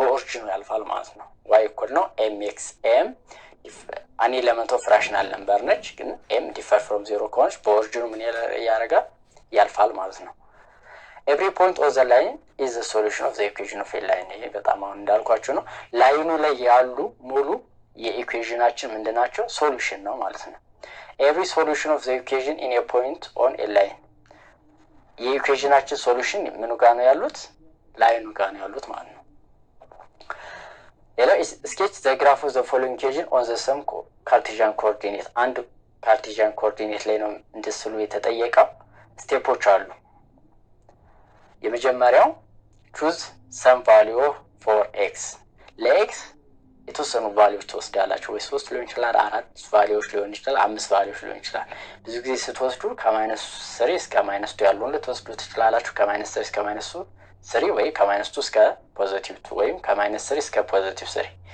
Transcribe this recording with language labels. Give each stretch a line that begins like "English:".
Amharic: በኦሪጂኑ ያልፋል ማለት ነው። y equal ነው mx m አን ኤሌመንት ኦፍ ራሽናል ነምበር ነች፣ ግን m differ from 0 ከሆነች በኦሪጂኑ ምን ያደርጋል? ያልፋል ማለት ነው።
English: every point on the line is the solution of the equation of a line።
Amharic: ይሄ በጣም አሁን እንዳልኳችሁ ነው። ላይኑ ላይ ያሉ ሙሉ የኢኩዌሽናችን ምንድናቸው? ሶሉሽን ነው ማለት ነው።
English: every solution of the equation in a point on a line
Amharic: የኢኩዌሽናችን ሶሉሽን ምኑ ጋር ነው ያሉት? ላይኑ ጋር ነው ያሉት ማለት ነው። ሌላው
English: sketch the graph of the following equation on the same Cartesian coordinate
Amharic: አንድ ካርቴዥያን ኮኦርዲኔት ላይ ነው እንድስሉ የተጠየቀው። ስቴፖች አሉ። የመጀመሪያው
English: choose some value for x
Amharic: ለx የተወሰኑ ቫልዩዎች ትወስዳላችሁ። ወይ 3 ሊሆን ይችላል፣ 4 ቫልዩዎች ሊሆን ይችላል፣ 5 ቫልዩዎች ሊሆን ይችላል። ብዙ ጊዜ ስትወስዱ ከ-3 እስከ -2 ያለውን ልትወስዱ ትችላላችሁ። ከ-3 እስከ -3 ወይ ከ-2 እስከ +2 ወይም ከ-3 እስከ +3